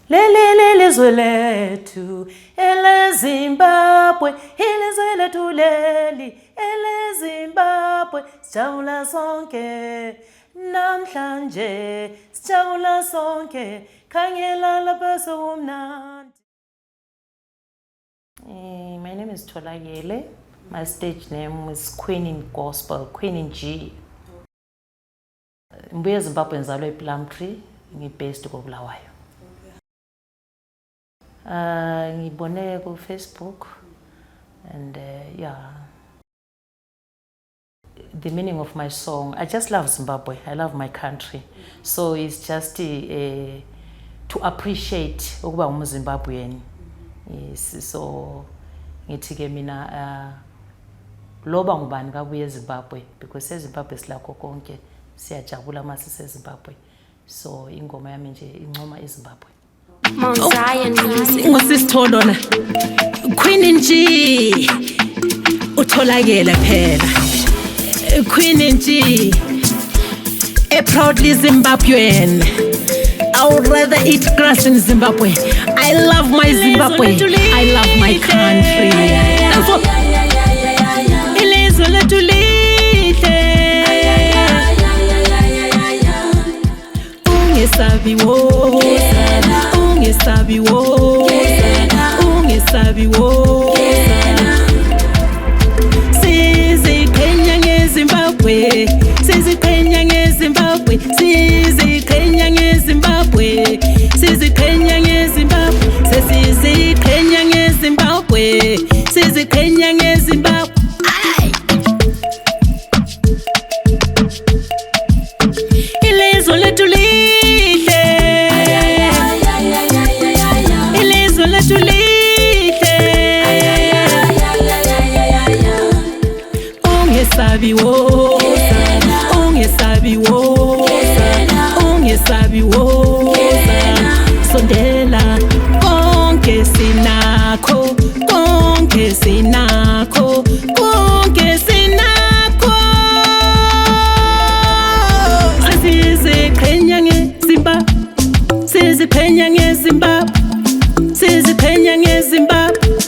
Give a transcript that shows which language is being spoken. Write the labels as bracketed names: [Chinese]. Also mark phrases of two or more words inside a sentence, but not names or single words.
[North Ndebele] Lelizwe lethu eleZimbabwe, ilizwe lethu leli eleZimbabwe, sijabula sonke namhlanje, sijabula sonke, khangela lapha sokumnandi. [English] My name is Tholakele. My stage name is Queen in Gospel, Queen in G. [North Ndebele] Mbuye Zimbabwe ngizalwe ePlumtree, ngi-based koBulawayo. Ngibone ku Facebook [English] and yeah. The meaning of my song, I just love Zimbabwe. I love my country. So it's just to appreciate [North Ndebele] ukuba umZimbabwean. Yes, so ngithi ke mina loba ngubani kabuye eZimbabwe because eZimbabwe silakho konke, siyajabula mase seZimbabwe. So ingoma yami nje incoma eZimbabwe. Ngosisithondo na Queen in G Utholakele phela Queen in G [English] a proudly Zimbabwean. I would rather eat grass in Zimbabwe. I love my Zimbabwe. I love my country. [North Ndebele] Ilizwe lethu lihle ungesabi wo ungesabi wo ungesabi wo siziqhenya ngeZimbabwe siziqhenya ngeZimbabwe siziqhenya ngeZimbabwe siziqhenya ngeZimbabwe siziqhenya ngeZimbabwe siziqhenya ngeZimbabwe ilizwe lethu lihle ilizwe lethu lihle ungesabi wo ungesabi wo ungesabi wo sondela konke sinakho konke sinakho konke sinakho siziqhenya ngeZimbabwe siziqhenya ngeZimbabwe siziqhenya ngeZimbabwe